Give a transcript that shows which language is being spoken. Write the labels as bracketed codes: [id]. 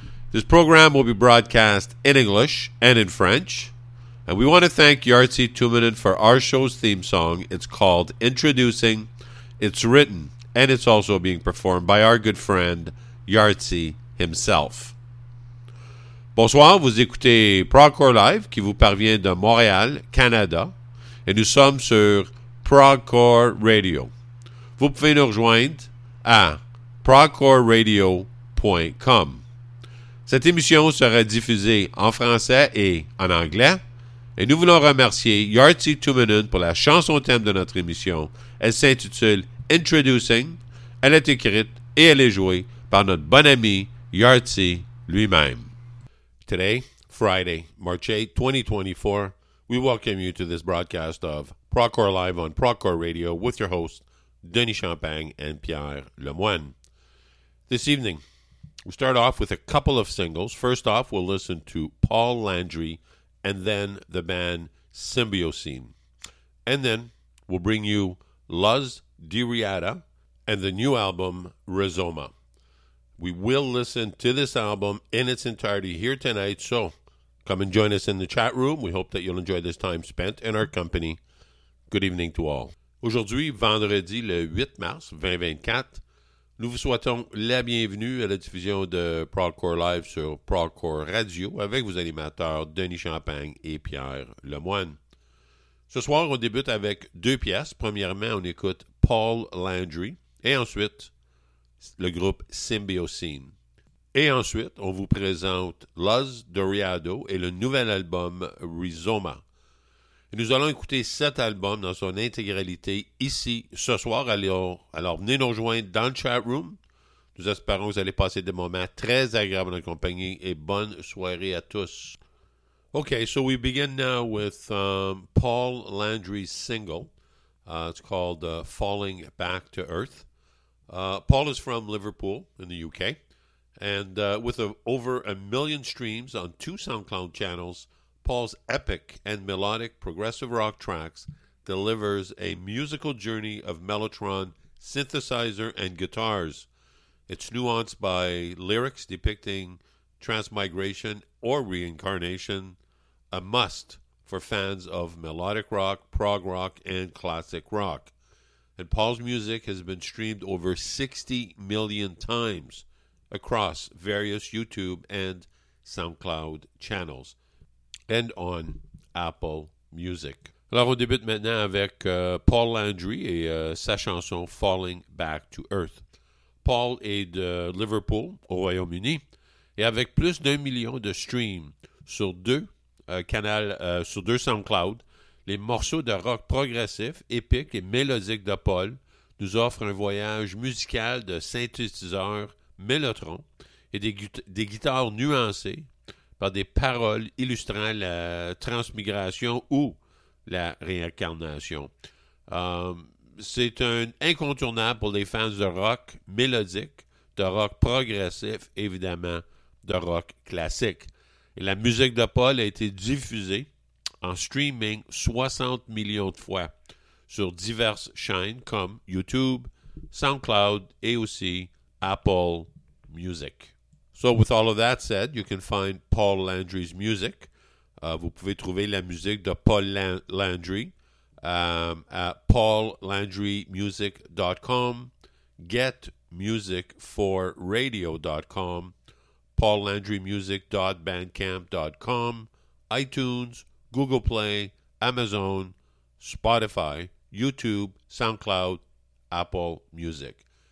[en] This program will be broadcast in English and in French, and we want to thank Yartsi Tuominen for our show's theme song. It's called Introducing. It's written, and it's also being performed by our good friend Yartsi himself. [fr] Bonsoir, vous écoutez Progcore Live qui vous parvient de Montréal, Canada, et nous sommes sur Progcore Radio. Vous pouvez nous rejoindre à progcoreradio.com. Cette émission sera diffusée en français et en anglais, et nous voulons remercier Yartsi Tuominen pour la chanson thème de notre émission. Elle s'intitule Introducing. Elle est écrite et elle est jouée par notre bon ami Yartsi lui-même. [en] Today, Friday, March 8, 2024, we welcome you to this broadcast of Progcore Live on Progcore Radio with your hosts, Denis Champagne and Pierre Lemoine. This evening, we start off with a couple of singles. First off, we'll listen to Paul Landry and then the band Symbiocene. And then we'll bring you Luz Diriata and the new album Rizoma. We will listen to this album in its entirety here tonight, so come and join us in the chat room. We hope that you'll enjoy this time spent in our company. Good evening to all. Aujourd'hui, vendredi le 8 mars 2024, nous vous souhaitons la bienvenue à la diffusion de Progcore Live sur Progcore Radio avec vos animateurs Denis Champagne et Pierre Lemoine. Ce soir, on débute avec deux pièces. Premièrement, on écoute Paul Landry et ensuite le groupe Symbiocene. Et ensuite, on vous présente Luz Diriata et le nouvel album Rizoma. Et nous allons écouter cet album dans son intégralité ici ce soir. Alors, venez nous rejoindre dans le chat room. Nous espérons que vous allez passer des moments très agréables en compagnie et bonne soirée à tous. OK, so we begin now with Paul Landry's single. It's called Falling Back to Earth. Paul is from Liverpool in the UK, and with over a million streams on two SoundCloud channels, Paul's epic and melodic progressive rock tracks delivers a musical journey of Mellotron, synthesizer, and guitars. It's nuanced by lyrics depicting transmigration or reincarnation, a must for fans of melodic rock, prog rock, and classic rock. And Paul's music has been streamed over 60 million times across various YouTube and SoundCloud channels and on Apple Music. [fr] Alors, on débute maintenant avec Paul Landry et sa chanson Falling Back to Earth. Paul est de Liverpool, au Royaume-Uni, et avec plus d'un million de streams sur deux SoundCloud, les morceaux de rock progressif, épique et mélodique de Paul nous offrent un voyage musical de synthétiseurs mellotron et des guitares nuancées par des paroles illustrant la transmigration ou la réincarnation. C'est un incontournable pour les fans de rock mélodique, de rock progressif, évidemment de rock classique. Et la musique de Paul a été diffusée en streaming 60 millions de fois sur diverses chaînes comme YouTube, SoundCloud et aussi Apple Music. [en] So with all of that said, you can find Paul Landry's music. [fr] Vous pouvez trouver la musique de Paul Landry at paullandrymusic.com, getmusicforradio.com, paullandrymusic.bandcamp.com, iTunes, Google Play, Amazon, Spotify, YouTube, SoundCloud, Apple Music.